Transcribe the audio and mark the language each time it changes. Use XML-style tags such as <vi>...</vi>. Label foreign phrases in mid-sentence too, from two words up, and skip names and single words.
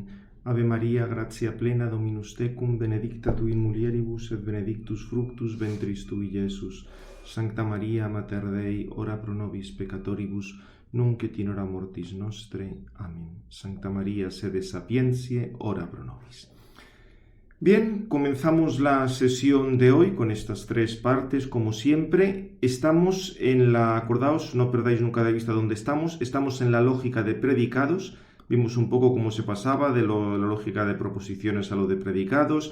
<la>Ave Maria, gratia plena, Dominus tecum, benedicta tu in mulieribus, et benedictus fructus ventris tui, Iesus. Sancta Maria, Mater Dei, ora pro nobis peccatoribus, nunc et in hora mortis nostre. Amen. Sancta Maria, sede sapientiae, ora pro nobis.</la> <es>Bien, comenzamos la sesión de hoy con estas tres partes, como siempre. Estamos en acordaos, no perdáis nunca de vista dónde estamos en la lógica de predicados. Vimos un poco cómo se pasaba de la lógica de proposiciones a lo de predicados.</es>